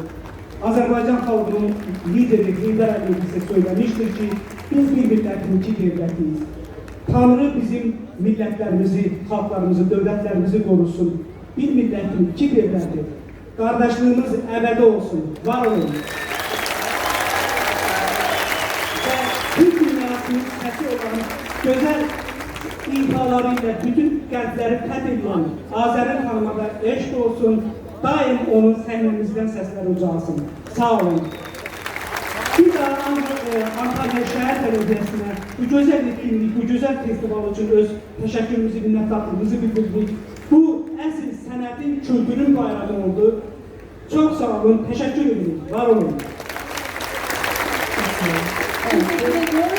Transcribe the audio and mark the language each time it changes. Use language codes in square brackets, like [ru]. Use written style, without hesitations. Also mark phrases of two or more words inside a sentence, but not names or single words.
[tr] Azerbaycan halkının lideri Heydər Əliyev bize söylemiştir ki, biz bir milletin iki devletiyiz. Tanrı bizim milletlerimizi, halklarımızı, devletlerimizi korusun. Bir milletin iki devleti. Kardeşliğimiz ebedi olsun, var olun. [az] Türk dünyasının səsi olan gözəl ifalarıyla bütün qəlbləri fəth edən Azəri xanıma da eşq olsun, daim onun səhnəmizdən səslər ucalsın. [tr] Sağ olun. Bir daha Antalya Şəhər Belediyesi'ne bu güzel etkinlik, bu güzel festival için öz teşekkürümüzü, minnettarlığımızı bildirdik. [az] Bu əsl sənətin, kültürün bayrağı oldu. [tr] Çok sağ olun, teşekkür ederim. Var olun. Teşekkür ediyoruz.